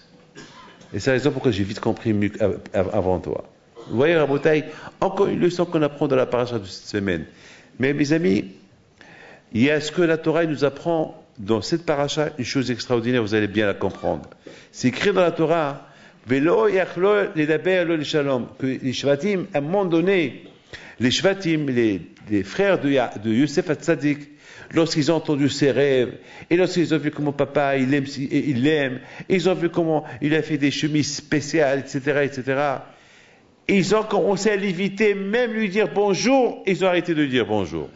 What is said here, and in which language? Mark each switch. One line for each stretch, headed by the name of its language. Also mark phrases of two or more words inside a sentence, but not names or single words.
French: Et c'est la raison pourquoi j'ai vite compris mieux avant toi. Vous voyez, Rabotai, encore une leçon qu'on apprend dans la paracha de cette semaine. Mais mes amis, il y a ce que la Torah nous apprend dans cette paracha, une chose extraordinaire, vous allez bien la comprendre. C'est écrit dans la Torah,
Hebrew: ולא יכלו לדבר לו שלום,
French: que les Shvatim, à un moment donné, les Shvatim, les frères de Yosef Hatzadik, lorsqu'ils ont entendu ses rêves, et lorsqu'ils ont vu comment papa, il l'aime, ils ont vu comment il a fait des chemises spéciales, etc., ils ont commencé à l'éviter, même lui dire bonjour, ils ont arrêté de dire bonjour.